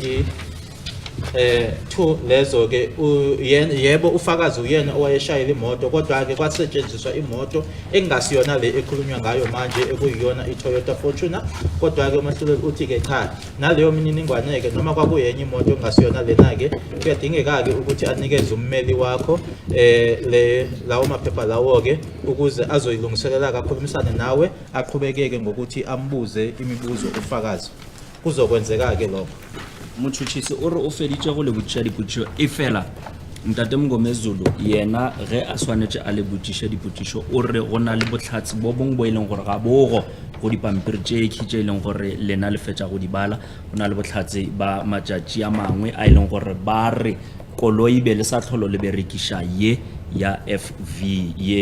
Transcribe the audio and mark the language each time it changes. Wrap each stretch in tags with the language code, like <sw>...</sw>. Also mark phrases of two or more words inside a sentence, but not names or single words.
<zu>2 lezo ke yebo ufakazi uyena owayeshayela imoto kodwa ke kwasetshenziswa imoto engasiyona le ekhulunywa ngayo manje ekuyiyona iToyota Fortuner kodwa ke umahluleli uthi ke cha naleyo mininingwane ke noma kwakuyenye imoto engasiyona lena ke kuyadingeka ke ukuthi anikeze ummeli wakho lawo maphepha lawo ke ukuze azoyilungiselela akakhulumisane nawe aqhubekeke ngokuthi ambuze imibuzo ufakazi kuzokwenzeka ke lokho</zu> <nso>Motšhotšhisi o re o feditše go le botšiša dipotšišo e fela ntate Mngomezulu yena ge a swanetše a le botšiša dipotšišo o re go na le bohlatsi bo bongwe bo e leng gore ga bogo go dipampiri tše tše e leng gore lena le fetša go di bala go na le bohlatsi ba matšatši a mangwe a e leng gore ba re koloi be le sa tlholo le berekiša ye ya FV ye</nso>